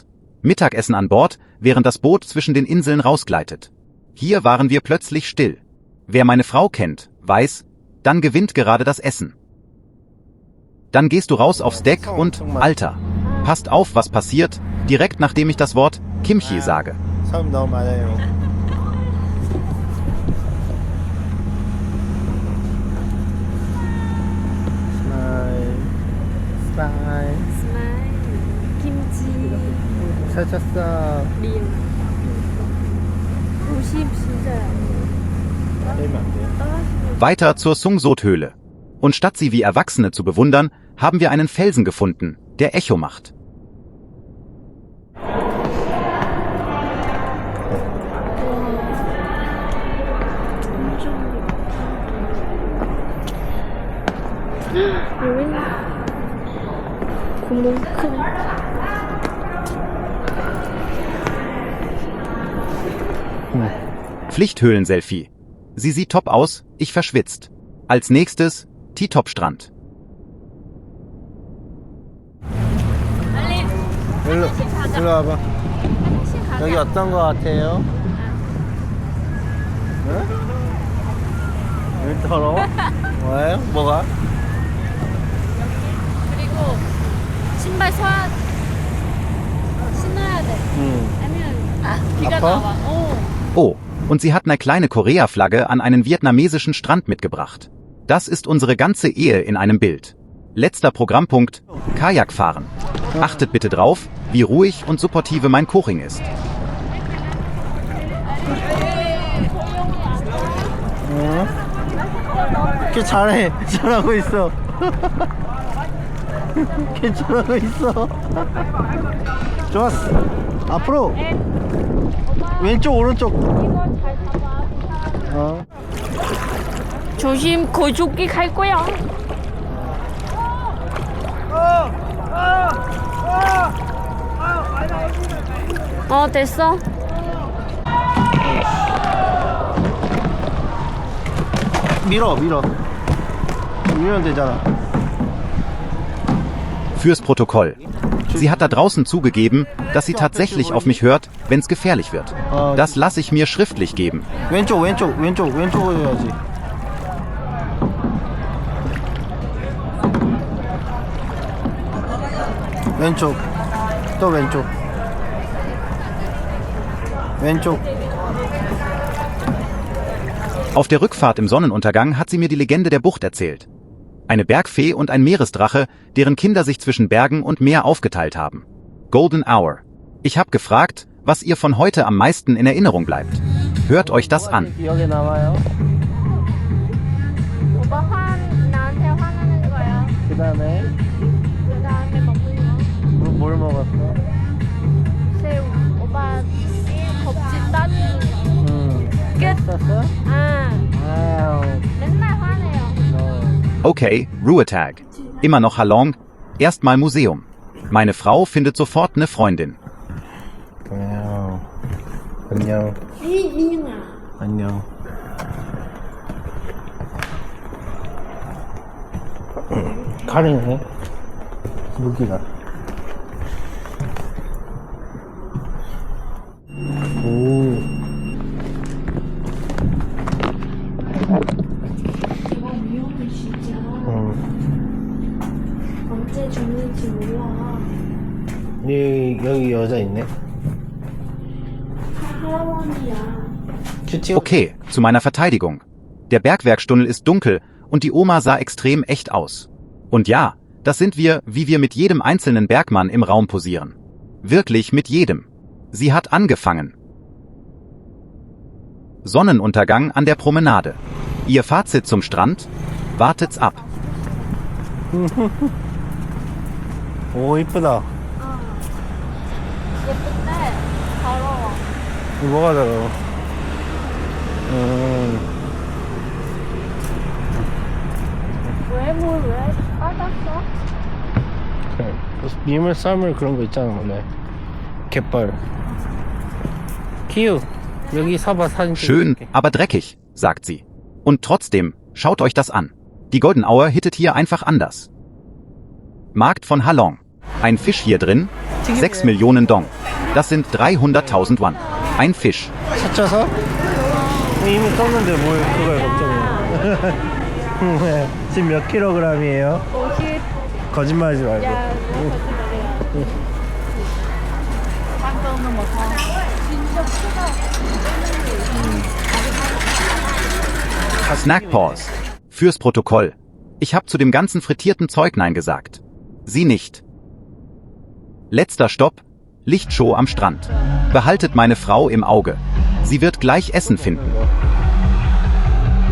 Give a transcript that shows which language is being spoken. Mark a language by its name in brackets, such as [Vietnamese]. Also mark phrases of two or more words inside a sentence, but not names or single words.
[German] Mittagessen an Bord, während das Boot zwischen den Inseln rausgleitet. Hier waren wir plötzlich still. Wer meine Frau kennt, weiß, dann gewinnt gerade das Essen. Dann gehst du raus aufs Deck und, Alter, passt auf, was passiert, direkt nachdem ich das Wort Kimchi sage. [Korean] 사람 너무 많아요. 스마일. 스마일, 김치, 잘 쳤어. 림. 50 진짜. [German] Weiter zur Sungsot-Höhle. Und statt sie wie Erwachsene zu bewundern, haben wir einen Felsen gefunden, der Echo macht. [Korean] 여기는 구멍 크네. [German] Pflichthöhlen-Selfie. Sie sieht top aus, ich verschwitzt. Als nächstes, T-Top-Strand. [Korean] 일로 와봐. 여기 어떤 거 같아요? 응? 왜 더러워? 왜? 뭐가? 그리고 신발 신어야 돼. 아니면 비가 아파? 나와. [German] Oh, und sie hat eine kleine Korea-Flagge an einen vietnamesischen Strand mitgebracht. Das ist unsere ganze Ehe in einem Bild. Letzter Programmpunkt, Kajakfahren. Achtet bitte drauf, wie ruhig und supportive mein Koching ist. [Korean] 걔 잘해. 잘하고 있어. 걔 잘하고 있어. 좋았어. 앞으로. 왼쪽 오른쪽. 조심, 거조기 갈 거야. 됐어. 밀면 되잖아. [German] Fürs Protokoll. Sie hat da draußen zugegeben, dass sie tatsächlich auf mich hört, wenn's gefährlich wird. Das lasse ich mir schriftlich geben. [Korean] 왼쪽으로 해야지. 왼쪽. 또 왼쪽. [German] Auf der Rückfahrt im Sonnenuntergang hat sie mir die Legende der Bucht erzählt. Eine Bergfee und ein Meeresdrache, deren Kinder sich zwischen Bergen und Meer aufgeteilt haben. [English] Golden Hour. [German] Ich habe gefragt, was ihr von heute am meisten in Erinnerung bleibt. Hört euch das an. [Korean] 기억에 남아요? 오빠 나한테 화나는 거야. 그다음에 먹는 거. 뭘 먹었어? 새우. 오빠 껍질 따주는 거. 했었어? 아우. 맨날 화내요. [German] Okay, Ruhetag. Immer noch Halong, erstmal Museum. Meine Frau findet sofort eine Freundin. [Korean] 안녕. 가리네. 무기가. 오. 위험해 진짜. 언제 죽는지 몰라. 여기 여자 있네. 할아버지야. [German] Okay, zu meiner Verteidigung. Der Bergwerkstunnel ist dunkel und die Oma sah extrem echt aus. Und ja, das sind wir, wie wir mit jedem einzelnen Bergmann im Raum posieren. Wirklich mit jedem. Sie hat angefangen. Sonnenuntergang an der Promenade. Ihr Fazit zum Strand? Wartet's ab. [Korean] 오, 이쁘다. 예쁜데 더러워. 뭐가 더러워? 왜 빠졌어? 미물 썰물 그런 거 있잖아 원래. 갯벌. 키우, 여기 서봐 사진 [German] Schön, [Korean] 찍어줄게. [German] aber dreckig, sagt sie. Und trotzdem, schaut euch das an. Die [English] Golden Hour [German] hittet hier einfach anders. Markt von Halong. Ein Fisch hier drin, 6 Millionen Dong. Das sind 300.000 Won. Ein Fisch. [Korean] 찾아서? 이미 떴는데 뭘 그걸 걱정해. 지금 몇 킬로그램이에요? 50. 거짓말하지 말고. 야, 깜짝 넘어서. 진짜 크다. [German] Snack Pause. Fürs Protokoll. Ich habe zu dem ganzen frittierten Zeug Nein gesagt. Sie nicht. Letzter Stopp. Lichtshow am Strand. Behaltet meine Frau im Auge. Sie wird gleich Essen finden.